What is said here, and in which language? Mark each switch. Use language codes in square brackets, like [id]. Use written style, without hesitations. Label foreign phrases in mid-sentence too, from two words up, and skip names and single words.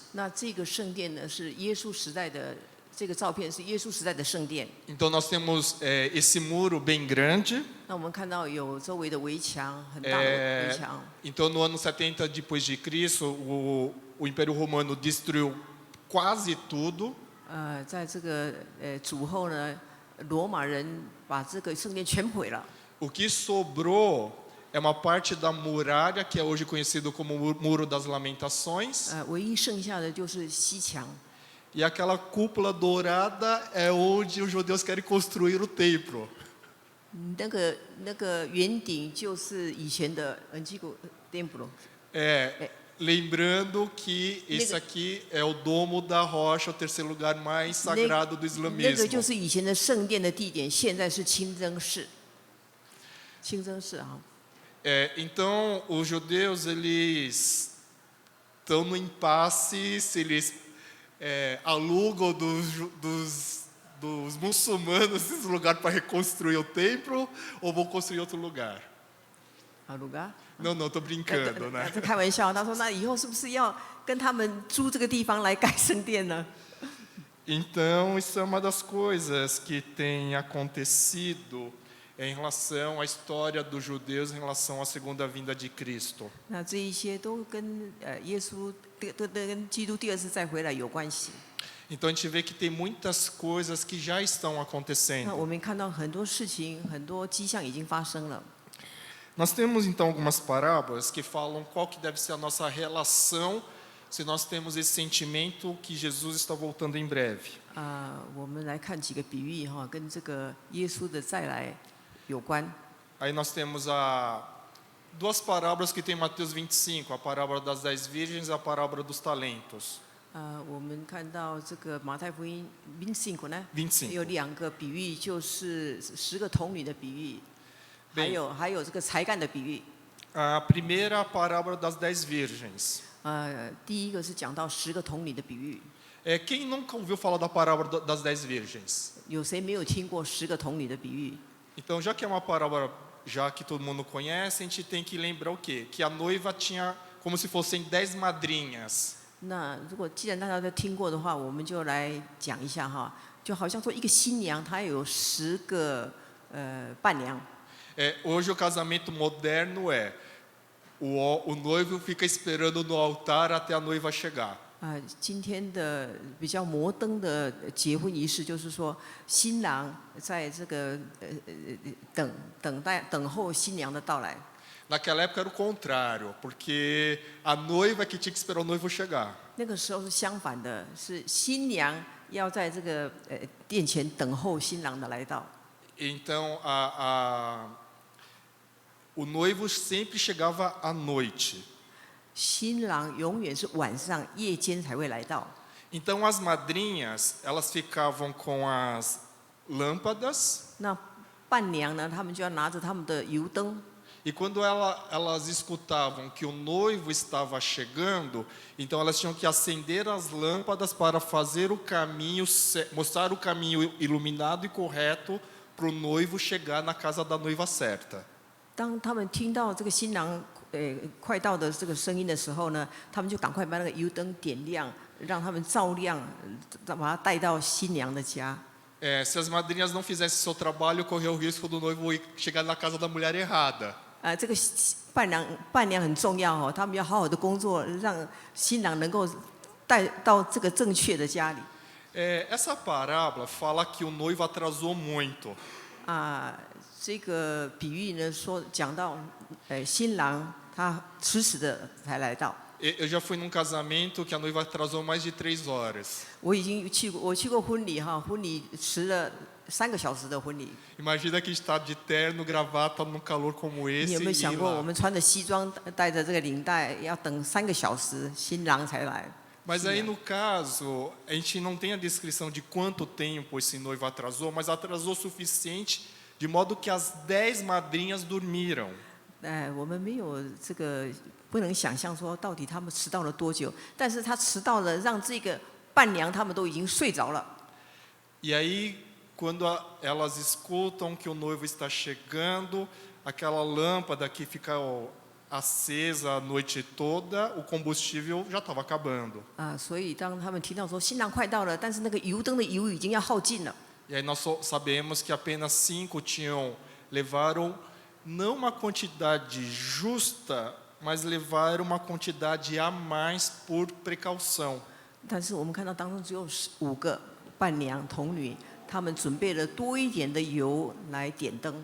[zh] 那这个圣殿呢，是耶稣时代的，这个照片是耶稣时代的圣殿。 [pt] Então, nós temos esse muro bem grande. [zh] 那我们看到有周围的围墙，很大的围墙。 [pt] Então, no ano 70 depois de Cristo, o Império Romano destruiu quase tudo. [zh] 在这个主后呢，罗马人把这个圣殿全毁了。 [pt] O que sobrou é uma parte da muralha, que é hoje conhecido como o Muro das Lamentações. [zh] 唯一剩下的就是西墙。 [pt] E aquela cúpula dourada é onde os judeus querem construir o templo. [zh] 那个圆顶就是以前的 [pt] antigo templo。 Lembrando que esse aqui é o Domo da Rocha, o terceiro lugar mais sagrado do [zh] 那 [pt] islamismo. [zh] 个就是以前的圣殿的地点，现在是清真寺。清真寺啊。 [pt] Então, os judeus, eles estão no impasse se eles alugam dos muçulmanos esse lugar para reconstruir o templo ou vão construir outro lugar. lugar？ Não, estou brincando, né? [zh] 开玩笑，他说那以后是不是要跟他们租这个地方来盖圣殿呢？ [pt] Então, isso é uma das coisas que tem acontecido em relação à história dos judeus em relação à segunda vinda de Cristo. [zh] 那这一些都跟耶稣跟基督第二次再回来有关系。 [pt] Então, a gente vê que tem muitas coisas que já estão [zh] 那 [pt] acontecendo. [zh] 我们看到很多事情，很多迹象已经发生了。 [pt] Nós temos, então, algumas parábolas que falam qual que deve ser a nossa relação se nós temos esse sentimento que Jesus está voltando em breve. [zh] 我们来看几个比喻哈，跟这个耶稣的再来有关。 [pt] Aí nós temos duas parábolas que tem em Mateus 25, a parábola das 10 virgens e a parábola dos talentos. [zh] 我们看到这个马太福音25呢， 25 有2个比喻，就是10个童女的比喻，还有这个才干的比喻。 [pt] A primeira, a parábola das 10 virgens. [zh] 第一个是讲到10个童女的比喻。 [pt] Quem nunca ouviu falar da parábola das 10 virgens? [zh] 有谁没有听过10个童女的比喻？ [pt] Então, já que é uma parábola já que todo mundo conhece, a gente tem que lembrar o quê? Que a noiva tinha como se fossem 10 madrinhas. [zh] 那如果既然大家都听过的话，我们就来讲一下哈，就好像说一个新娘她有10个伴娘。 [pt] Hoje o casamento moderno o noivo fica esperando no altar até a noiva chegar. [zh] 今天的比较摩登的结婚仪式，就是说新郎在这个等候新娘的到来。 [pt] Naquela época era o contrário, porque a noiva que tinha que esperar o noivo chegar. [zh] 那个时候是相反的，是新娘要在这个殿前等候新郎的来到。 [pt] Então o noivo sempre chegava à noite. [zh] 新郎永远是晚上夜间才会来到。 [pt] Então as madrinhas, elas ficavam com as lâmpadas. [zh] 那伴娘呢，她们就要拿着她们的油灯。 [pt] E quando elas escutavam que o noivo estava chegando, então elas tinham que acender as lâmpadas para fazer o caminho, mostrar o caminho iluminado e correto para o noivo chegar na casa da noiva certa. [zh] 当他们听到这个新郎快到的这个声音的时候呢，他们就赶快把那个油灯点亮，让他们照亮，把他带到新娘的家。 [pt] Se as madrinhas não fizessem seu trabalho, corria o risco do noivo chegar na casa da mulher errada. [zh] 这个伴娘很重要哦，他们要好好的工作，让新郎能够带到这个正确的家里。 [pt] Essa parábola fala que o noivo atrasou muito. [zh] 这个比喻呢讲到，新郎他迟迟的才来到。 [pt] Eu já fui num casamento que a noiva atrasou mais de 3 horas. [zh] 我去过婚礼哈，婚礼迟了3个小时的婚礼。 [pt] Imagina que está de terno, gravata, num calor como [zh] 你 [pt] esse [zh] 有没有 [pt] e [zh] 想 [pt] ir [zh] 过， [pt] lá. [zh] 我们穿着西装，带着这个领带，要等3个小时，新郎才来。 [pt] Mas aí no caso, a gente não tem a descrição de quanto tempo esse noivo atrasou, mas atrasou o suficiente de modo que as 10 madrinhas dormiram. [zh] 我们没有这个不能想象说到底他们迟到了多久，但是他迟到了，让这个伴娘他们都已经睡着了。 [pt] E aí, quando elas escutam que o noivo está chegando, aquela lâmpada que fica acesa a noite toda, o combustível já estava acabando. [zh] 所以当他们听到说新郎快到了，但是那个油灯的油已经要耗尽了。 [pt] E aí nós sabemos que apenas 5 levaram não uma quantidade justa, mas levaram uma quantidade a mais por precaução. [zh] 但是我们看到当中只有5个伴娘童女，他们准备了多一点的油来点灯。